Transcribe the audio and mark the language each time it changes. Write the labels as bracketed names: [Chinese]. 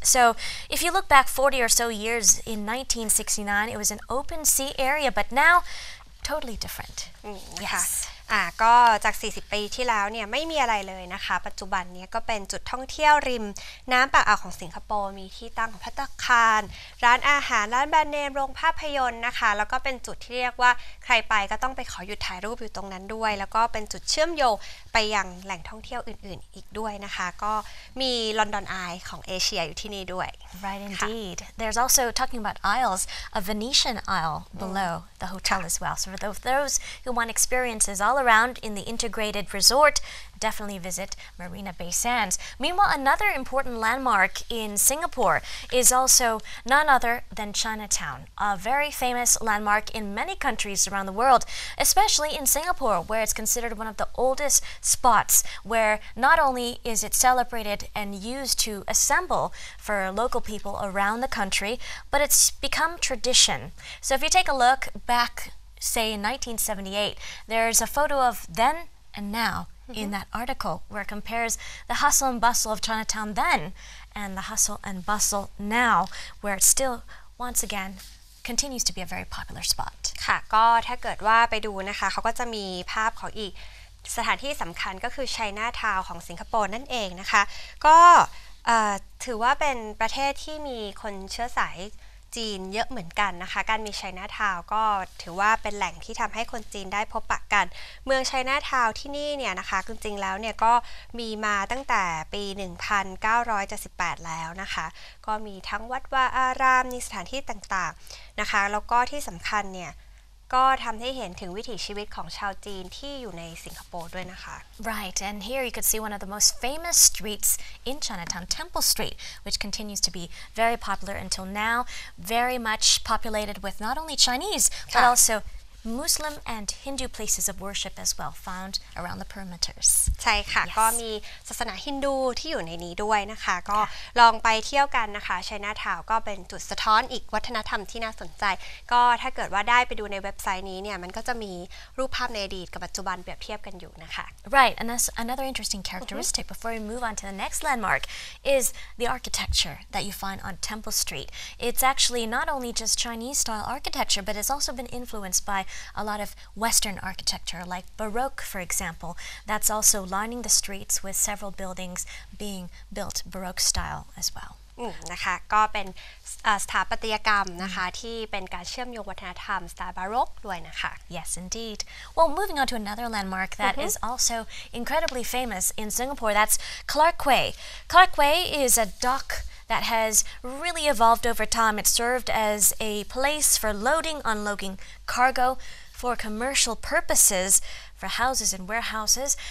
[English] So if you look back 40 or so years, in 1969, it was an open sea area, but now totally different. Yes. [Thai] ก็จาก40ปีที่แล้วเนี่ยไม่มีอะไรเลยนะคะปัจจุบันนี้ก็เป็นจุดท่องเที่ยวริมน้ำปากอ่าวของสิงคโปร์มีที่ตั้งของภัตตาคารร้านอาหารร้านแบรนด์เนมโรงภาพยนตร์นะคะแล้วก็เป็นจุดที่เรียกว่าใครไปก็ต้องไปขอหยุดถ่ายรูปอยู่ตรงนั้นด้วยแล้วก็เป็นจุดเชื่อมโยงไปยังแหล่งท่องเที่ยวอื่นๆอีกด้วยนะคะก็มีลอนดอนไอของเอเชียอยู่ที่นี่ด้วย [English] Right indeed. There's also talking about aisles, a Venetian aisle below the hotel as well. So for those who want experiences all around in the integrated resort, definitely visit Marina Bay Sands. Meanwhile, another important landmark in Singapore is also none other than Chinatown, a very famous landmark in many countries around the world, especially in Singapore, where it's considered one of the oldest spots, where not only is it celebrated and used to assemble for local people around the country, but it's become tradition. So if you take a look back, say in 1978, there's a photo of then and now in that article where it compares the hustle and bustle of Chinatown then and the hustle and bustle now, where it still, once again, continues to be a very popular spot. [Thai] ค่ะก็ถ้าเกิดว่าไปดูนะคะเขาก็จะมีภาพของอีกสถานที่สำคัญก็คือไชน่าทาวน์ของสิงคโปร์นั่นเองนะคะก็ถือว่าเป็นประเทศที่มีคนเชื้อสาย จีนเยอะเหมือนกันนะคะการมีไชน่าทาวน์ก็ถือว่าเป็นแหล่งที่ทำให้คนจีนได้พบปะกันเมืองไชน่าทาวน์ที่นี่เนี่ยนะคะจริงๆแล้วเนี่ยก็มีมาตั้งแต่ปี 1978 แล้วนะคะก็มีทั้งวัดวาอารามมีสถานที่ต่างๆนะคะแล้วก็ที่สำคัญเนี่ยก็ทำให้เห็นถึงวิถีชีวิตของชาวจีนที่อยู่ในสิงคโปร์ด้วยนะคะ [English] Right, and here you could see one of the most famous streets in Chinatown, Temple Street, which continues to be very popular until now, very much populated with not only Chinese, but also Muslim and Hindu places of worship as well found around the perimeters. [Thai] ใช่ค่ะ [English] Yes. [Thai] ก็มีศาสนาฮินดูที่อยู่ในนี้ด้วยนะคะก็ลองไปเที่ยวกันนะคะไชน่าทาวน์ก็เป็นจุดสะท้อนอีกวัฒนธรรมที่น่าสนใจก็ถ้าเกิดว่าได้ไปดูในเว็บไซต์นี้เนี่ยมันก็จะมีรูปภาพในอดีตกับปัจจุบันเปรียบเทียบกันอยู่นะคะ [English] Right, and that's another interesting characteristic before we move on to the next landmark is the architecture that you find on Temple Street. It's actually not only just Chinese style architecture, but it's also been influenced by a lot of Western architecture, like Baroque, for example. That's also lining the streets with several buildings being built Baroque style as well. [Thai] นะคะก็เป็นสถาปัตยกรรมนะคะที่เป็นการเชื่อมโยงวัฒนธรรมสไตล์บาโรกด้วยนะคะ [English] Yes, indeed. Well, moving on to another landmark that is also incredibly famous in Singapore, that's Clark Quay. Clark Quay is a dock that has really evolved over time. It served as a place for loading, unloading cargo for commercial purposes, for houses and warehouses.